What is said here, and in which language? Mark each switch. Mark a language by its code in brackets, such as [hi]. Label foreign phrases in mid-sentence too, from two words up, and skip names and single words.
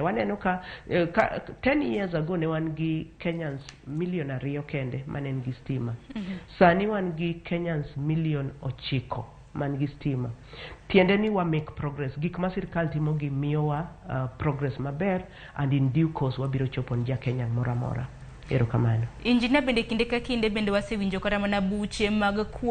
[luo] Waneno ka [en] 10 years ago [luo] ne wan gi [en] Kenyans million [luo] 2 kende mane ngi stima. Sani wan gi [en] Kenyans million [luo] 9 man gi stima. Tiende ni wa [en] make progress. [luo] Gik ma sirkal timo gi miyowa progress maber, [en] and in due course [luo] wabiro chopo ni Kenya mora. Erokamano. Injinia bende kinde ka kinde bende wasewinjo kata mana buche mag kuom